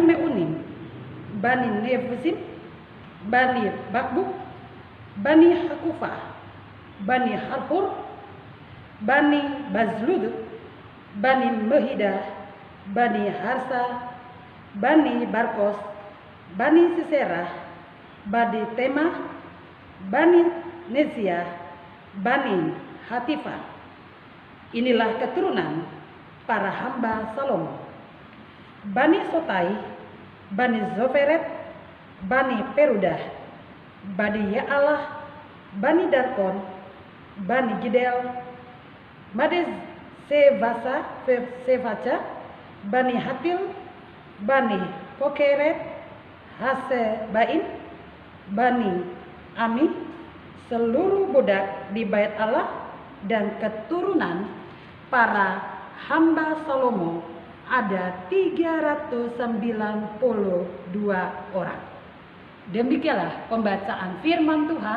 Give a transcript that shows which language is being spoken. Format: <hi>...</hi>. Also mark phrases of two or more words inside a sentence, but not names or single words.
<id>Meunim, Bani Nefusim, Bani Bakbuk, Bani Hakufah, Bani Harhur, Bani Bazlud, Bani Mehidah, Bani Harsa, Bani Barkos, Bani Sisera, Bani Tema, Bani Nezia, Bani Hatifah. Inilah keturunan para hamba Salomo. Bani Sotai, Bani Zoferet, Bani Perudah, Bani Ya'alah, Bani Darkon, Bani Gidel, Mades Sevaca, Bani Hatil, Bani Pokeret, Hasebaim, Bani Ami, seluruh budak di Bait Allah dan keturunan para hamba Salomo ada 392 orang. Demikianlah pembacaan firman Tuhan.</id>